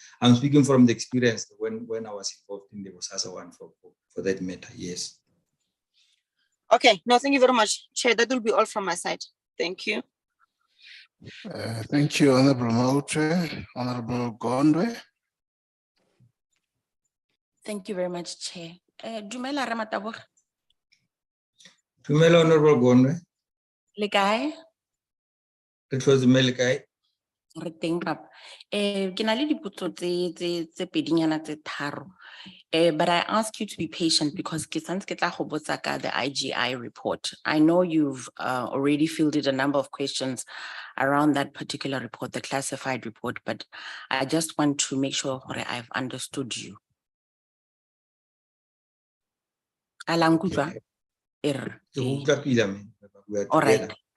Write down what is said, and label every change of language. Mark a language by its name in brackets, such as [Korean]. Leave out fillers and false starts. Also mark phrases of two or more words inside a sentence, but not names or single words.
[English] I'm speaking from the experience when I was involved in the Bosasa one for that matter, yes. Okay, no, thank you very much, Chair. That will be all from my side. Thank you. Thank you, Honorable Mautre. Honorable Gondwe. Thank you very much, Chair. [Tswana] Dumela Ramataboga. Dumela Honorable Gondwe. Le kae? [English] It was the guy. [Tswana] Re teng papa. Ke na le dipotso tse pedinyana tse tharo. [English] But I ask you to be patient because [Tswana] ke santse ke tla go botsa ka [English] the IGI report. I know you've already fielded a number of questions around that particular report, the classified report, but I just want to make sure that I've understood you. [Tswana] Alang kutwa? [English] All right.